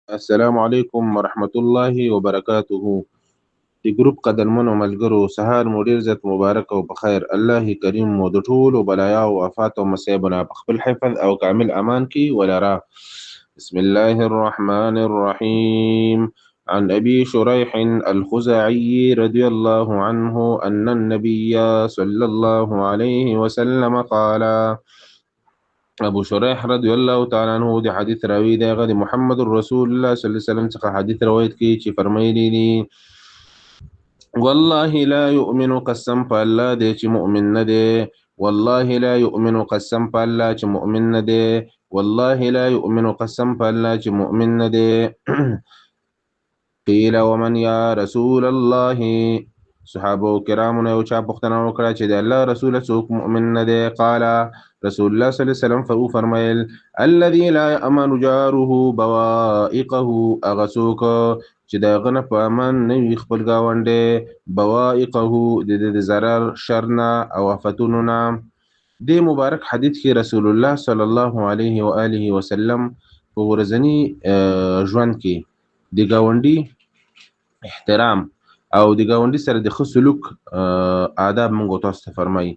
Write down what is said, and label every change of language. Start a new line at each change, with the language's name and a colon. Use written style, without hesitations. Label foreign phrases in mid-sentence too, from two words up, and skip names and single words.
Arabic: السلام علیکم ورحمت الله وبرکاته.
Pashto: د ګروپ قدرمنو ملګرو سهار مو ډیر زیات مبارک او بخیر. الله کریم مو د ټولو بلایا او آفات او مصیبونه په خپل حفظ او کامل امان کې ولرا.
Arabic: بسم الله الرحمن الرحيم. عن أبي شريح الخزاعي رضي الله عنه أن النبي صلى الله عليه وسلم قال.
Pashto: ابو شريح
Arabic: رضي الله تعالى عنه
Pashto: د حدیث راوی دی، هغه د محمد
Arabic: رسول الله صلی الله علیه وسلم
Pashto: څخه حدیث روایت کوي چې فرمایلی دي:
Arabic: والله لا يؤمن
Pashto: قسم په الله دی چې مؤمن نه دی.
Arabic: والله لا يؤمن
Pashto: قسم په الله چې مؤمن نه دی.
Arabic: والله لا يؤمن
Pashto: قسم په الله چې مؤمن نه دی.
Arabic: قیل ومن یا رسول الله؟
Pashto: صحابه کرامو نه یو چا پوښتنه وکړه چې د الله رسول څوک مؤمن نه دی؟
Arabic: قال رسول الله صلی الله علیه وسلم
Pashto: فرمایل:
Arabic: الذي لا يأمن جاره بوائقه.
Pashto: هغه څوک چې د هغه نه په امن نه وي خپل ګاونډی، بوائقه د ضرر، شر نه او آفتونو نه. دې مبارک حدیث کې
Arabic: رسول الله صلی الله علیه و آله وسلم
Pashto: په ورځني ژوند کې د ګاونډي احترام او د ګاونډي سره د ښه سلوک آداب موږ تاسو ته فرمایي.